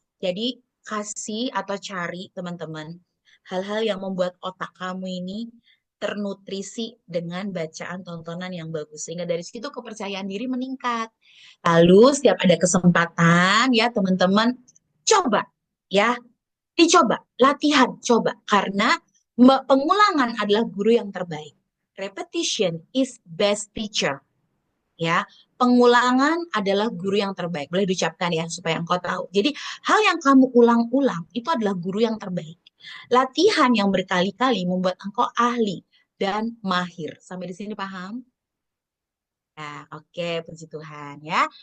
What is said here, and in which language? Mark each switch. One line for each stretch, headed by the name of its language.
Indonesian: Jadi kasih atau cari teman-teman hal-hal yang membuat otak kamu ini ternutrisi dengan bacaan tontonan yang bagus. Sehingga dari situ kepercayaan diri meningkat. Lalu setiap ada kesempatan ya teman-teman coba ya, dicoba, latihan, coba. Karena pengulangan adalah guru yang terbaik.
English: Repetition is best teacher.
Indonesian: Ya, pengulangan adalah guru yang terbaik. Boleh diucapkan ya supaya engkau tahu. Jadi hal yang kamu ulang-ulang itu adalah guru yang terbaik. Latihan yang berkali-kali membuat engkau ahli dan mahir. Sampai di sini paham? Nah, oke, puji Tuhan ya.